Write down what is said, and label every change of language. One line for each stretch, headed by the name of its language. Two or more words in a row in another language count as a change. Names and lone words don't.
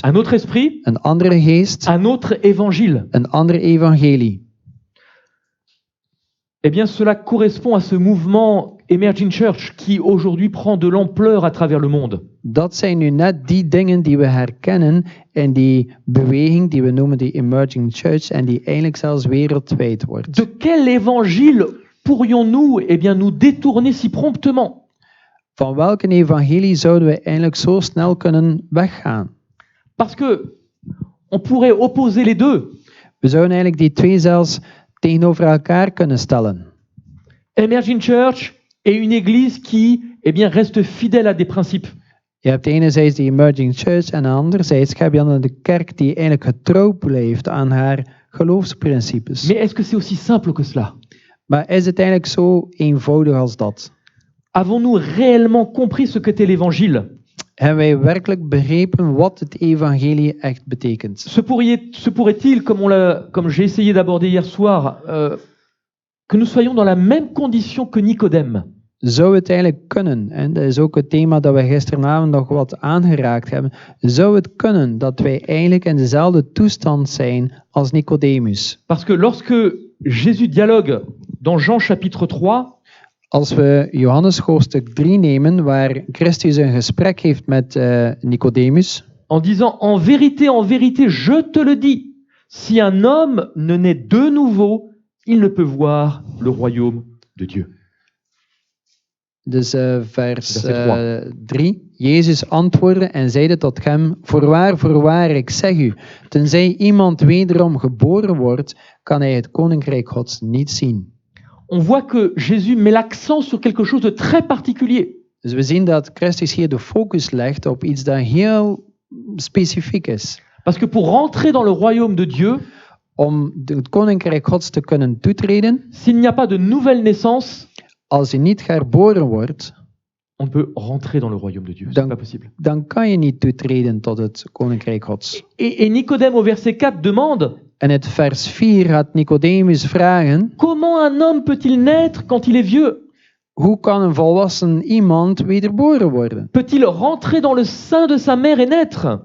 French: un autre esprit,
Dutch: een andere geest,
French: un autre évangile,
Dutch: een andere evangelie.
French: eh bien cela correspond à ce mouvement Emerging Church qui aujourd'hui prend de l'ampleur à travers le monde.
Dutch: Dat zijn nu net die dingen die we herkennen in die beweging die we noemen de Emerging Church en die eigenlijk zelfs wereldwijd wordt.
French: De quel évangile pourrions-nous eh bien, nous détourner si promptement?
Dutch: Van welke evangelie zouden we eigenlijk zo snel kunnen weggaan?
French: Parce que on pourrait opposer les deux.
Dutch: We zouden eigenlijk die twee zelfs tegenover elkaar kunnen stellen.
French: Emerging Church est une église qui eh bien, reste fidèle à des principes.
Dutch: Je hebt enerzijds de Emerging Church en anderzijds heb je dan de kerk die eigenlijk getrouw blijft aan haar geloofsprincipes.
French: Mais est-ce que c'est aussi simple que cela?
Dutch: Maar is het eigenlijk zo eenvoudig als dat?
French: Avons-nous réellement compris ce qu'était l'évangile?
Dutch: Hebben wij werkelijk begrepen wat het evangelie echt betekent?
French: Se pourrait-il, comme j'ai essayé d'aborder hier soir, que nous soyons dans la même condition que Nicodème?
Dutch: Zou het eigenlijk kunnen, en dat is ook het thema dat we gisteravond nog wat aangeraakt hebben, zou het kunnen dat wij eigenlijk in dezelfde toestand zijn als Nicodemus?
French: Parce que lorsque Jésus dialogue dans Jean chapitre 3,
Dutch: Als we Johannes hoofdstuk 3 nemen, waar Christus een gesprek heeft met Nicodemus,
French: en disant « En vérité, je te le dis, si un homme ne naît de nouveau, il ne peut voir le royaume de Dieu. »
Dutch: dus vers
French: Verset 3.
Dutch: Jezus antwoordde en zeide tot hem, voorwaar, ik zeg u, tenzij iemand wederom geboren wordt, kan hij het koninkrijk Gods niet zien.
French: On voit que Jésus met l'accent sur quelque chose de très particulier.
Dutch: Dus we zien dat Christus hier de focus legt op iets dat heel specifiek is.
French: Parce que pour rentrer dans le royaume de Dieu,
Dutch: Om het koninkrijk Gods te kunnen toetreden,
French: s'il n'y a pas de nouvelle naissance,
Dutch: als je niet geboren wordt,
French: on ne peut rentrer dans le royaume de Dieu. C'est
Dutch: Dan-
French: pas possible.
Dutch: dan kan je niet toetreden tot het koninkrijk Gods.
French: Et Nicodème au verset 4 demande
Dutch: En het vers 4 gaat Nicodemus vragen,
French: comment un homme peut-il naître quand il est vieux?
Dutch: hoe kan een volwassen iemand wederboren worden?
French: Peut-il rentrer dans le sein de sa mère et naître?